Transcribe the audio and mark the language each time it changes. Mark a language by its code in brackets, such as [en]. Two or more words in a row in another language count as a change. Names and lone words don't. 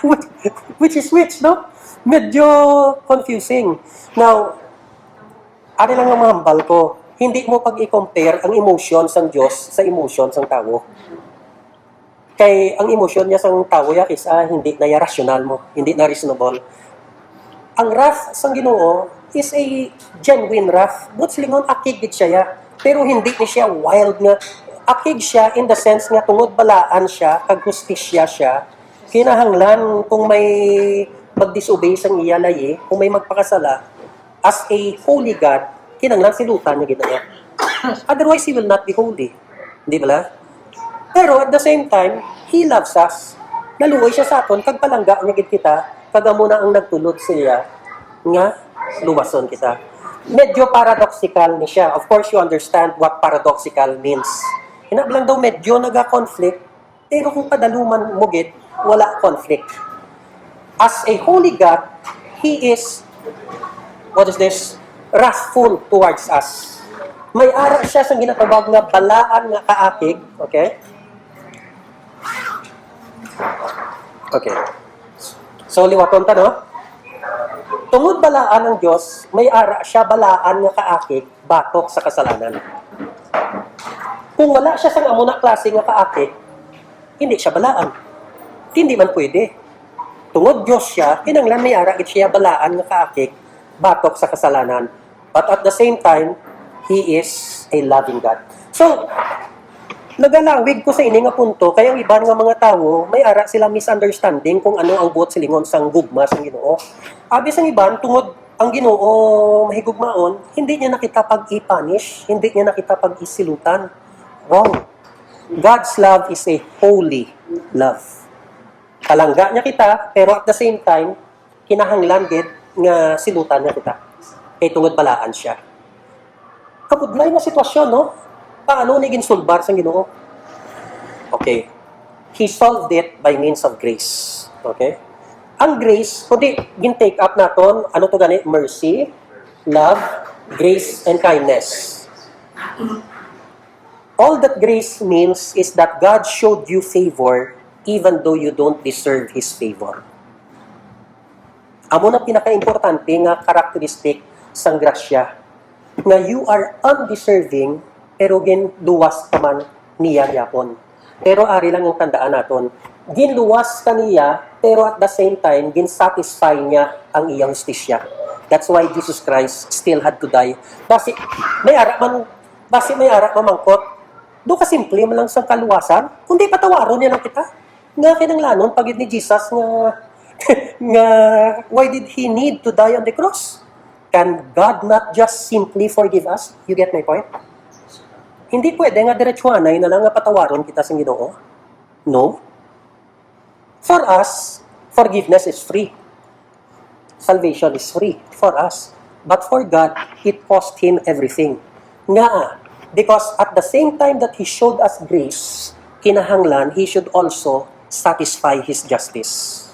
[en] Which is which, no? Medyo confusing. Now, [hil] ano lang ang mahambal ko? Hindi mo pag i-compare ang emotions ng Diyos sa emotions ng tao. Kay ang emosyon niya sa tao is hindi na rational mo, hindi na reasonable. Ang wrath sa Ginoo is [en] a genuine wrath. [hil] But silingon, akig gid siya ya. Pero hindi ni siya wild nga. Akig siya [en] in the sense [hil] nga tungod balaan siya, kag hustisya siya. Kinahanglan kung may mag-disobey sang iya layi, kung may magpakasala, [en] as a holy God, [hil] kinahanglan silutan niya ginaya. [en] Otherwise, He will not be holy. [hil] Hindi ba? Pero [en] at the same time, He loves us. [hil] Naluoy siya sa aton, kag palangga niya gid kita, kag amo na ang nagtulod siya, nga luwason kita. Medyo paradoxical ni siya. [en] Of course, you understand what paradoxical means. [hil] Hinablang daw medyo naga-conflict, pero kung padaluman mo gid, wala conflict. [en] As a holy God, He is, what is this? Wrathful towards us. [hil] May ara siya sa ginatawag nga balaan nga kaakig, okay? [en] Okay. [hil] So, liwaton ta, no? Tungod balaan ng Diyos, may ara siya balaan nga kaakig, batok sa kasalanan. Kung wala siya sa amuna klase nga kaakig, hindi siya balaan. Hindi man pwede. Tungod Diyos siya, kinanglan may ara gid siya balaan nga kaakig, batok sa kasalanan. [en] But at the same time, He is a loving God. So, [hil] nagalawig ko sa ini nga punto, kaya ang iban nga mga tao, may ara sila misunderstanding kung ano ang buot silingon sang gugma sang Ginoo. Abi sang iban, tungod ang Ginoo mahigugmaon, hindi niya nakita pag-i-punish, hindi niya nakita pag-isilutan. [en] Wrong. God's love is a holy love. [hil] Palangga niya kita, pero [en] at the same time, [hil] kinahanglan gid nga silutan niya kita. Kay tungod balaan siya. Kabudlay na sitwasyon, no? Paano ni ginsulbar sa Ginoo? [en] Okay. He solved it by means of grace. Okay? [hil] Ang grace, kundi gin-take up naton, ano to gani? [en] Mercy, love, grace, and kindness. All that grace means is that God showed you favor even though you don't deserve His favor. [hil] Amo na pinaka-importante nga karakteristik sang grasya. Nga [en] you are undeserving [hil] pero ginluwas ka man niya yapon. Pero ari lang yung tandaan naton. Ginluwas ka niya, pero [en] at the same time, [hil] gin-satisfy niya ang iyang justisya. [en] That's why Jesus Christ still had to die. [hil] Basi may ara mamangkot. Do ka simple man lang sa kaluwasan, kundi patawaron niya lang kita. Nga kinanglanon pagid ni Jesus nga [en] why did He need to die on the cross? Can God not just simply forgive us? You get my point? [hil] Hindi pwede nga diretsuanay na lang nga patawaron kita sa Ginoo. [en] No. For us, forgiveness is free. Salvation is free for us. But for God, it cost Him everything. Nga, because at the same time that He showed us grace, kinahanglan, He should also satisfy His justice.